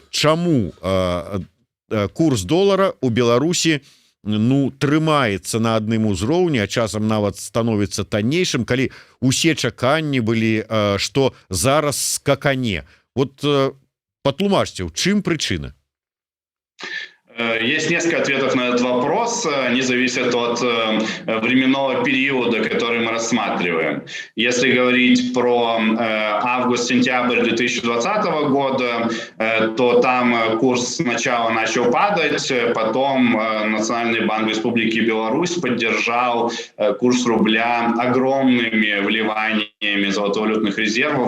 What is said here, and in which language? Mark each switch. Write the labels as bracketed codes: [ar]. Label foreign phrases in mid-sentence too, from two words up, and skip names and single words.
[be] Чаму курс долара у Беларусі, ну, трымаецца на адным узроўні, а часам нават становіцца таннейшым, калі усе чаканні былі, што зараз скакане. Вот патлумачце, у чым прычына? [ru] Есть несколько ответов на этот вопрос. Они зависят от временного периода, который мы рассматриваем. Если говорить про август-сентябрь 2020 года, то там курс сначала начал падать, потом Национальный банк Республики Беларусь поддержал курс рубля огромными вливаниями золотовалютных резервов.